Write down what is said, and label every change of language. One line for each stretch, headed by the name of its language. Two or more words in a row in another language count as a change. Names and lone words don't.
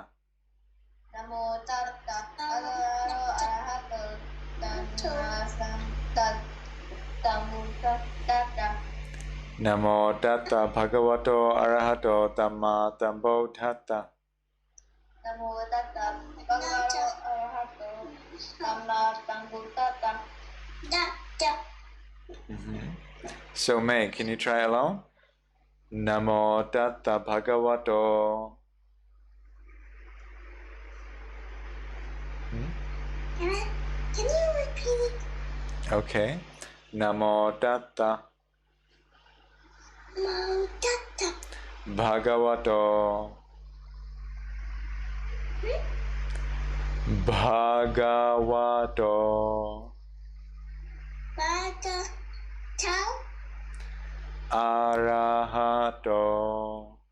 Pali: Namo tassa bhagavato arahato sambuddhassa. Namo tassa bhagavato arahato tamma sambuddhassa. Namo tassa bhagavato arahato sambuddhassa.
English: So May, can you try alone?
Pali: Namo tassa bhagavato.
English: Can you repeat it? Okay.
Pali: Namo tassa bhagavato. Bhagavato. Arahato.